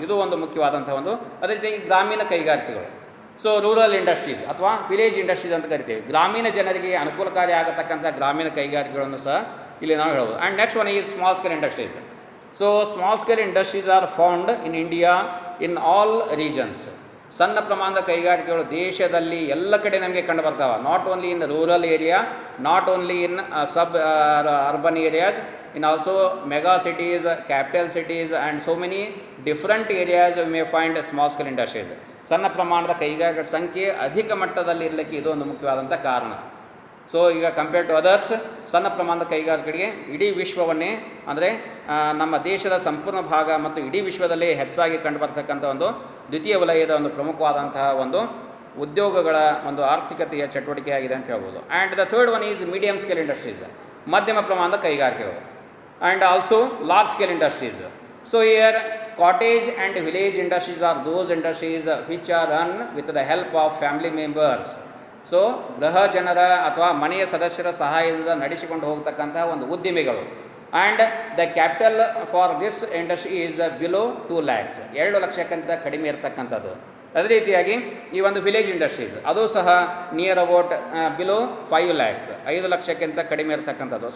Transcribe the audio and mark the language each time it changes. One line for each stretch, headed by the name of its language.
Kannada: ಇದು ಒಂದು ಮುಖ್ಯವಾದಂಥ ಒಂದು. ಅದೇ ರೀತಿಯಾಗಿ ಗ್ರಾಮೀಣ ಕೈಗಾರಿಕೆಗಳು. ಸೊ ರೂರಲ್ ಇಂಡಸ್ಟ್ರೀಸ್ ಅಥವಾ ವಿಲೇಜ್ ಇಂಡಸ್ಟ್ರೀಸ್ ಅಂತ ಕರಿತೀವಿ. ಗ್ರಾಮೀಣ ಜನರಿಗೆ ಅನುಕೂಲಕಾರಿ ಆಗತಕ್ಕಂಥ ಗ್ರಾಮೀಣ ಕೈಗಾರಿಕೆಗಳನ್ನು ಸಹ ಇಲ್ಲಿ ನಾವು ಹೇಳ್ಬೋದು.
English: And next one is small scale industries. So small scale industries are found in India in all regions.
Kannada: ಸಣ್ಣ ಪ್ರಮಾಣದ ಕೈಗಾರಿಕೆಗಳು ದೇಶದಲ್ಲಿ ಎಲ್ಲ ಕಡೆ ನಮಗೆ ಕಂಡು ಬರ್ತಾವೆ.
English: Not only in rural area, not only in suburban areas, in also mega cities, capital cities and so many different areas we may find small scale industries.
Kannada: ಸಣ್ಣ ಪ್ರಮಾಣದ ಕೈಗಾರಿಕೆಗಳ ಸಂಖ್ಯೆ ಅಧಿಕ ಮಟ್ಟದಲ್ಲಿ ಇರಲಿಕ್ಕೆ ಇದು ಒಂದು ಮುಖ್ಯವಾದಂಥ ಕಾರಣ. ಸೊ ಈಗ
English: compare to others,
Kannada: ಸಣ್ಣ ಪ್ರಮಾಣದ ಕೈಗಾರಿಕೆಗಳಿಗೆ ಇಡೀ ವಿಶ್ವವನ್ನೇ ಅಂದರೆ ನಮ್ಮ ದೇಶದ ಸಂಪೂರ್ಣ ಭಾಗ ಮತ್ತು ಇಡೀ ವಿಶ್ವದಲ್ಲಿ ಹೆಚ್ಚಾಗಿ ಕಂಡುಬರ್ತಕ್ಕಂಥ ಒಂದು ದ್ವಿತೀಯ ವಲಯದ ಒಂದು ಪ್ರಮುಖವಾದಂತಹ ಒಂದು ಉದ್ಯೋಗಗಳ ಒಂದು ಆರ್ಥಿಕತೆಯ ಚಟುವಟಿಕೆಯಾಗಿದೆ ಅಂತ ಹೇಳ್ಬೋದು.
English: and the third one is medium scale industries,
Kannada: ಮಧ್ಯಮ ಪ್ರಮಾಣದ ಕೈಗಾರಿಕೆಗಳು.
English: And also large scale industries. So here cottage and village industries are those industries which are run with the help of family members.
Kannada: So ಗೃಹ ಜನರ ಅಥವಾ ಮನೆಯ ಸದಸ್ಯರ ಸಹಾಯದಿಂದ ನಡೆಸಿಕೊಂಡು ಹೋಗ್ತಕ್ಕಂಥ ಒಂದು ಉದ್ದಿಮೆಗಳು.
English: and the capital for this industry is below 2 lakhs,
Kannada: 2 ಲಕ್ಷಕ್ಕಿಂತ ಕಡಿಮೆ ಇರತಕ್ಕಂಥದ್ದು. ಅದೇ ರೀತಿಯಾಗಿ ಈ ಒಂದು ವಿಲೇಜ್ ಇಂಡಸ್ಟ್ರೀಸ್ ಅದು ಸಹ
English: near about below 5 lakhs,
Kannada: 5 ಲಕ್ಷಕ್ಕಿಂತ ಕಡಿಮೆ ಇರತಕ್ಕಂಥದ್ದು.